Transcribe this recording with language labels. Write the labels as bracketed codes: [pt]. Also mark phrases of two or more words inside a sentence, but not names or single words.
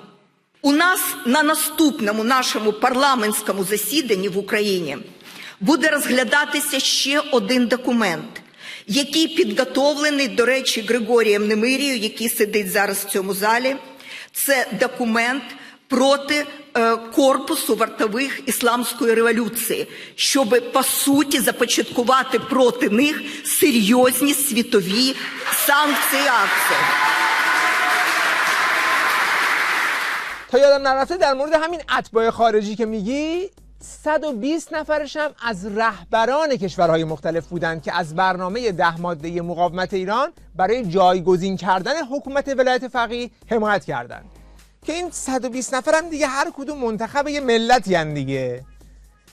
[uk] У нас на наступному нашому парламентському засіданні в Україні буде розглядатися ще один документ, який підготовлений, до речі, Григорієм Немирією, який сидить зараз в цьому залі. Це документ проти корпусу вартових ісламської революції, щоб, по суті, започаткувати проти них серйозні світові санкції і акції. [fa] تا یادم نرفته در مورد همین اتباع خارجی که میگی، 120 نفرش هم از رهبران کشورهای مختلف بودند که از برنامه 10 ماده مقاومت ایران برای جایگزین کردن حکومت ولایت فقیه حمایت کردند که این 120 نفر هم دیگه هر کدوم منتخب یه ملتی هن دیگه.